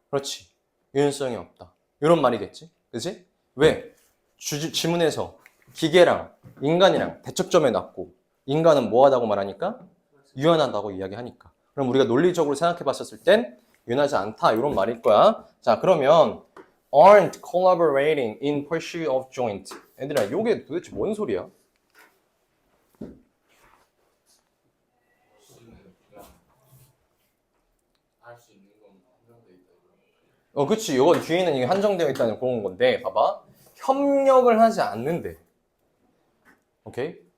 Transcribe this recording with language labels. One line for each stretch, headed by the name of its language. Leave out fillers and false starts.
Korean: 그렇지. 유연성이 없다. 이런 말이겠지? 그지? 왜? 지문에서 기계랑 인간이랑 대척점에 놨고 인간은 뭐하다고 말하니까? 유연하다고 이야기하니까. 그럼 우리가 논리적으로 생각해 봤었을 땐 유연하지 않다 이런 말일 거야.
English: 자, 그러면 aren't collaborating in pursuit of joint.
Korean: 얘들아, 이게 도대체 뭔 소리야? 할 수 있는 건 한정돼 있다. 그치. 이건 뒤에는 이게 한정되어 있다는 그런 건데, 봐봐. 협력을 하지 않는데. 오케이?